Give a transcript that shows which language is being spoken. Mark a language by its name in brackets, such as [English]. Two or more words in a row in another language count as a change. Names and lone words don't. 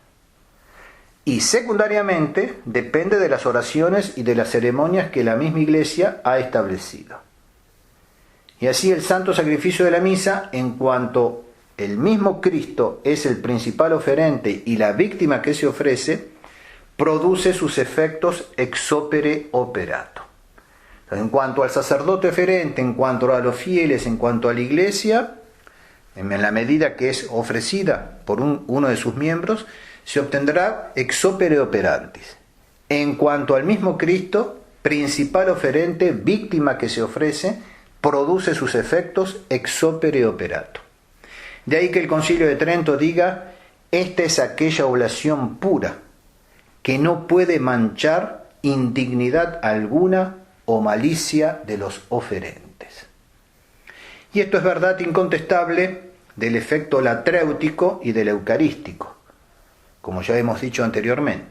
[Spanish] Y secundariamente depende de las oraciones y de las ceremonias que la misma Iglesia ha establecido. Y así el santo sacrificio de la misa, en cuanto el mismo Cristo es el principal oferente y la víctima que se ofrece, produce sus efectos [Latin] ex opere operato. [Spanish] En cuanto al sacerdote oferente, en cuanto a los fieles, en cuanto a la Iglesia, en la medida que es ofrecida por uno de sus miembros, se obtendrá [Latin] ex opere operantis. [Spanish] En cuanto al mismo Cristo, principal oferente, víctima que se ofrece, produce sus efectos [Latin] ex opere operato. [Spanish] De ahí que el Concilio de Trento diga: esta es aquella oblación pura, que no puede manchar indignidad alguna o malicia de los oferentes. Y esto es verdad incontestable del efecto latréutico y del eucarístico, como ya hemos dicho anteriormente.